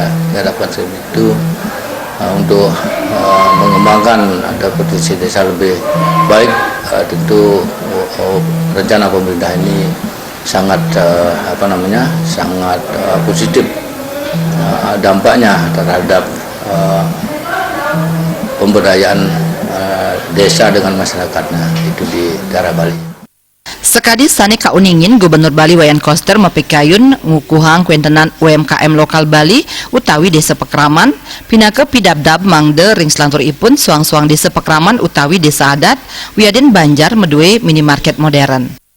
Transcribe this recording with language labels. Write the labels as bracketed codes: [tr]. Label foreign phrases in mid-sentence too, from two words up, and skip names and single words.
[id] Harapan saya itu untuk mengembangkan ada potensi desa lebih baik, tentu rencana pemerintah ini sangat sangat positif dampaknya terhadap pemberdayaan desa dengan masyarakatnya itu di daerah Bali. [ban] Sekadi sani kauningin Gubernur Bali Wayan Koster mapikayun ngukuhang kuentenan UMKM lokal Bali utawi desa Pekraman pinaka pidabdab mangde ring selantur ipun suang-suang desa Pekraman utawi desa adat wiadin Banjar medue minimarket modern.